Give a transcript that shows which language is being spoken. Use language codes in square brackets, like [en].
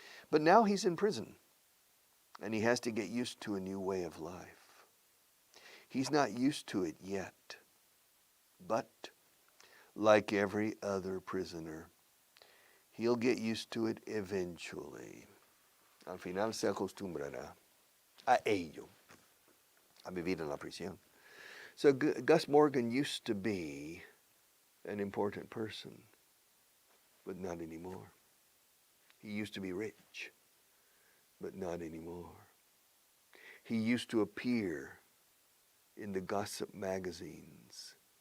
[en] But now he's in prison, and he has to get used to a new way of life. He's not used to it yet, but like every other prisoner, he'll get used to it eventually. [es] Al final se acostumbrará a ello, a vivir en la prisión. [en] So Gus Morgan used to be an important person, but not anymore. He used to be rich, but not anymore. He used to appear in the gossip magazines.